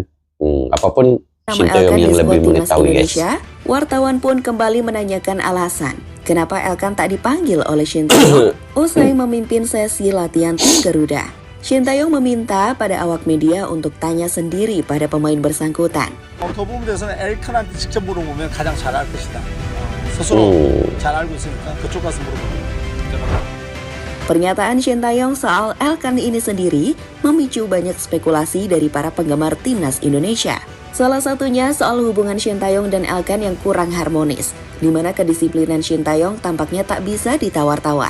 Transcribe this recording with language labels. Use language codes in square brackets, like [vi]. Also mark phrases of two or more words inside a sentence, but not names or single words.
[id] Apapun Shin Tae-yong yang lebih mengetahui guys. Wartawan pun kembali menanyakan alasan kenapa Elkan tak dipanggil oleh Shin Tae-yong usai memimpin sesi latihan tim Garuda. Shin Tae-yong meminta pada awak media untuk tanya sendiri pada pemain bersangkutan. [ko] 그 부분에서는 엘칸한테 직접 물어보면 가장 잘 알 것이다. 스스로 잘 알고 있으니까 그쪽 가서 물어보면. [id] Pernyataan Shin Tae-yong soal Elkan ini sendiri memicu banyak spekulasi dari para penggemar timnas Indonesia. Salah satunya soal hubungan Shin Tae-yong dan Elkan yang kurang harmonis, di mana kedisiplinan Shin Tae-yong tampaknya tak bisa ditawar-tawar.